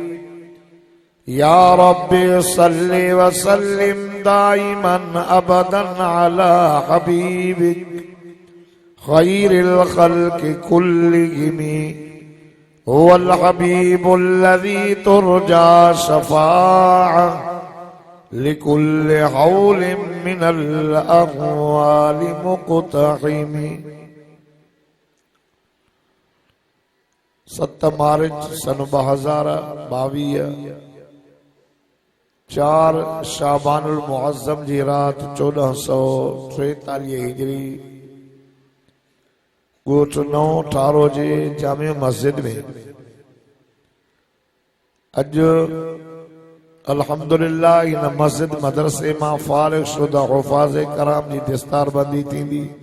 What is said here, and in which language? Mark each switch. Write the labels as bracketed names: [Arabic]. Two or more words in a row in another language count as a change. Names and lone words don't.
[Arabic] يا رب صل وسلم دائما أبدا على حبيبك خير الخلق كلهم هو الحبيب الذي ترجى شفاعة لكل حول من الأهوال مقتحم [Sindhi] 7 मार्च सन 2022 4 शाबानुल मुअज़्ज़म जी रात 1443 हिजरी गोठ 9 ठारो जे जामे मस्जिद में अज अल्हम्दुलिल्लाह इन मस्जिद मदरसे मां फारिग शुदा हुफाज़ कराम जी दस्तार बंदी थींदी